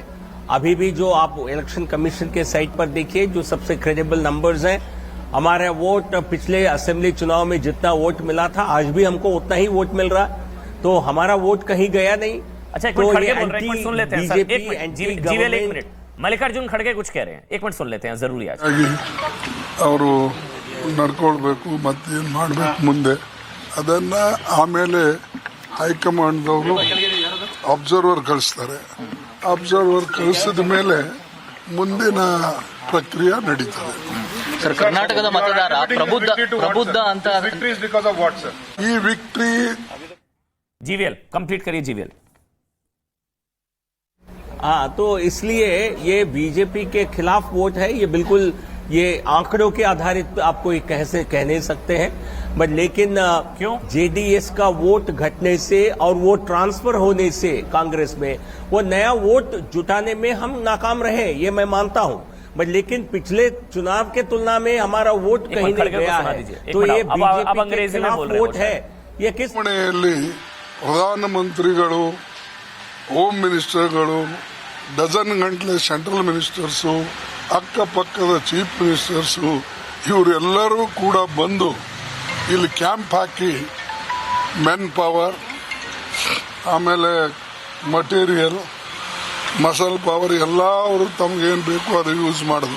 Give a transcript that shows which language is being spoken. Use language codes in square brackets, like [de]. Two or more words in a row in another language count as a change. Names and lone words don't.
[hi] अभी भी जो आप [en] election commission [hi] के साइट पर देखिए, जो सबसे [en] credible numbers [hi] हैं, हमारा वोट पिछले असेंबली चुनाव में जितना वोट मिला था आज भी हमको उतना ही वोट मिल रहा है, तो हमारा वोट कहीं गया नहीं। अच्छा, एक मिनट खड़गे बोल रहे हैं, एक मिनट सुन लेते हैं सर। एक मिनट, मल्लिकार्जुन खड़गे कुछ कह रहे हैं, एक मिनट सुन लेते हैं, जरूरी है। [kn] ಅವರು ನಡ್ಕೊಳ್ಬೇಕು, ಮತ್ತೇನು ಮಾಡಬೇಕು ಮುಂದೆ ಅದನ್ನ ಆಮೇಲೆ ಹೈಕಮಾಂಡ್ದವರು ಅಬ್ಸರ್ವರ್ ಕಳಿಸ್ತಾರೆ. ಅಬ್ಸರ್ವರ್ ಕಳಿಸಿದ ಮೇಲೆ ಮುಂದಿನ ಪ್ರಕ್ರಿಯೆ ನಡೀತದೆ. ಸರ್, ಕರ್ನಾಟಕದ ಮತದಾರ ಪ್ರಬುದ್ಧ ಅಂತ ಈ ವಿಕ್ಟ್ರಿ [hi] जीवीएल कंप्लीट करिए। जीवीएल हाँ, तो इसलिए ये बीजेपी के खिलाफ वोट है, ये बिल्कुल ये आंकड़ों के आधारित आपको ये कह नहीं सकते हैं, बट लेकिन क्यों? जेडीएस का वोट घटने से और वो ट्रांसफर होने से कांग्रेस में वो नया वोट जुटाने में हम नाकाम रहे, ये मैं मानता हूं। बट लेकिन पिछले चुनाव के तुलना में हमारा वोट कहीं नहीं गया है, तो ये बीजेपी के खिलाफ वोट है। ये किस [kn] ಚುನಾವಣೆಯಲ್ಲಿ ಪ್ರಧಾನಮಂತ್ರಿಗಳು, [en] home ministers, [kn] ಡಜನ್ ಗಂಟಲೆ [en] central ministers, [kn] ಅಕ್ಕಪಕ್ಕದ [en] chief ministers [kn] ಇವರೆಲ್ಲರೂ ಕೂಡ ಬಂದು ಇಲ್ಲಿ ಕ್ಯಾಂಪ್ ಹಾಕಿ [en] men power, [kn] ಆಮೇಲೆ ಮಟೀರಿಯಲ್, [en] muscle power [kn] ಎಲ್ಲ ಅವರು ತಮಗೇನು ಬೇಕು ಅದು ಯೂಸ್ ಮಾಡಿದ್ರು.